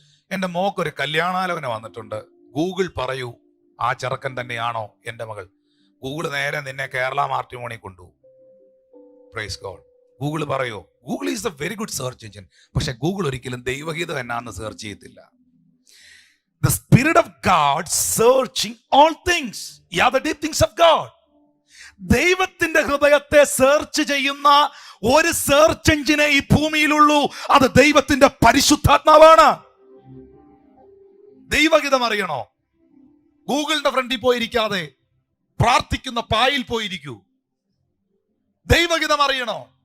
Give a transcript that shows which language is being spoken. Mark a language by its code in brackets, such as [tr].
[ml] എൻ്റെ മോക്കൊരു കല്യാണാലോചന വന്നിട്ടുണ്ട്, ഗൂഗിൾ പറയൂ ആ ചെറുക്കൻ തന്നെയാണോ എൻ്റെ മകൾ? ഗൂഗിൾ നേരെ നിന്നെ കേരള മാട്രിമോണി കൊണ്ടുപോകും. [en] Praise God. [ml] ഗൂഗിൾ പറയോ? [en] Google is a very good search engine. [ml] പക്ഷെ ഗൂഗിൾ ഒരിക്കലും ദൈവഗീതം എന്നാന്ന് സെർച്ച് ചെയ്യത്തില്ല. [en] The Spirit of God searching all things. Yeah, the deep things of God. [ml] ദൈവത്തിന്റെ ഹൃദയത്തെ സെർച്ച് ചെയ്യുന്ന ഒരു സെർച്ച് എഞ്ചിനെ ഈ ഭൂമിയിലുള്ളൂ. അത് ദൈവത്തിന്റെ പരിശുദ്ധാത്മാവാണ്. ദൈവഗീതം അറിയണോ? ഗൂഗിളിന്റെ ഫ്രണ്ടിൽ പോയിരിക്കാതെ പ്രാർത്ഥിക്കുന്ന പായിൽ പോയിരിക്കൂ. ദൈവഗീതം അറിയണോ?